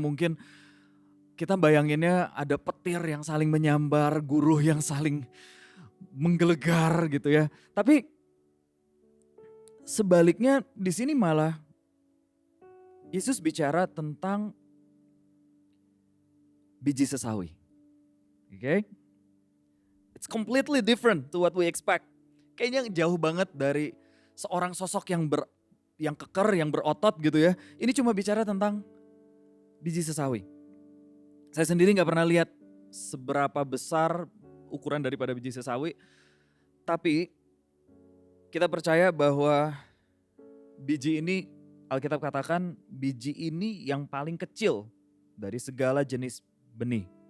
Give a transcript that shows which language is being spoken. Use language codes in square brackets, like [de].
[id] Mungkin kita bayanginnya ada petir yang saling menyambar, guruh yang saling menggelegar gitu ya. Tapi sebaliknya di sini malah Yesus bicara tentang biji sesawi. [en] Okay? It's completely different to what we expect. [id] Kayaknya jauh banget dari seorang sosok yang keker, yang berotot gitu ya. Ini cuma bicara tentang biji sesawi. Saya sendiri nggak pernah lihat seberapa besar ukuran daripada biji sesawi. Tapi kita percaya bahwa biji ini, Alkitab katakan biji ini yang paling kecil dari segala jenis benih.